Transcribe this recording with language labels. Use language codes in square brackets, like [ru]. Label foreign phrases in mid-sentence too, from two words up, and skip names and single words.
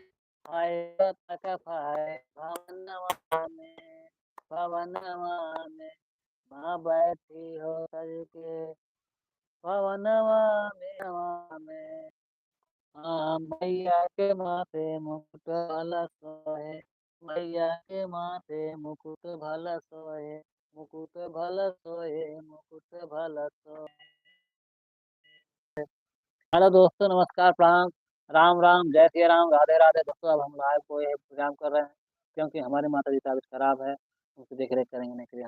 [hi] हाय पताका फहरे भवनवा में, भवनवा में, माँ बैठी हो सज के भवनवा में, हाँ, मैया के माथे मुकुट भला सोहे, मैया के माथे मुकुट भला सोहे, मुकुट भला सोहे, मुकुट भला सोहे। हेलो दोस्तों, नमस्कार, प्रणाम, राम राम, जय सिया राम, राधे राधे। दोस्तों अब हम लाइव कोई प्रोग्राम कर रहे हैं, क्योंकि हमारी माता जी की तबीयत खराब है, उनकी देख रेख करेंगे नहीं के लिए हम